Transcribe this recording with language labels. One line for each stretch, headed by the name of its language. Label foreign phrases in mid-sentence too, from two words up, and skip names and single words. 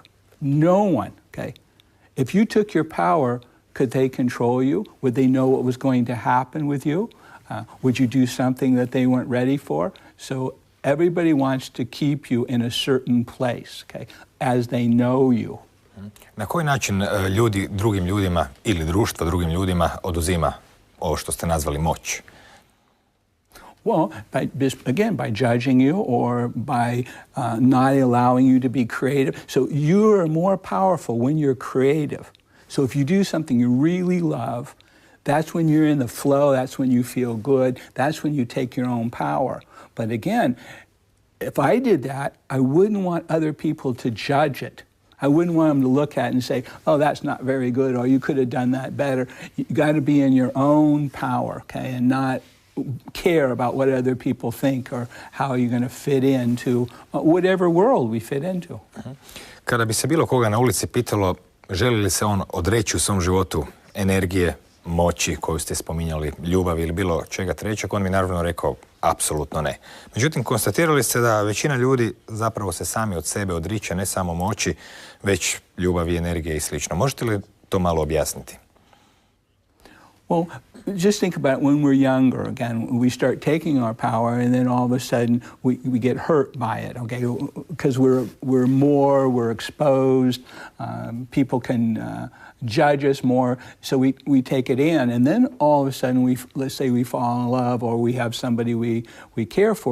English: No one, okay? If you took your power, could they control you? Would they know what was going to happen with you? Would you do something that they weren't ready for? So everybody wants to keep you in a certain place, okay, as they know you.
Croatian: Na koji način ljudi drugim ljudima ili društvo drugim ljudima oduzima ovo što ste nazvali moć?
English: Well, by judging you or by not allowing you to be creative. So you are more powerful when you're creative. So if you do something you really love, that's when you're in the flow, that's when you feel good, that's when you take your own power. But again, if I did that, I wouldn't want other people to judge it. I wouldn't want them to look at it and say, oh, that's not very good, or you could have done that better. You got to be in your own power, okay, and not care about what other people think or how you're going to fit into whatever world we fit into.
Croatian: Kada bi se bilo koga na ulici pitalo želi li se on odreći u svom životu energije, moći koju ste spominjali, ljubavi ili bilo čega trećeg, on bi naravno rekao apsolutno ne. Međutim, konstatirali ste da većina ljudi zapravo se sami od sebe odriče ne samo moći, već ljubavi, energije i slično. Možete li to malo objasniti?
English: Well, just think about it when we're younger. Again, we start taking our power, and then all of a sudden we get hurt by it. Okay, because we're exposed. People can judge us more, so we take it in, and then all of a sudden let's say we fall in love, or we have somebody we care for.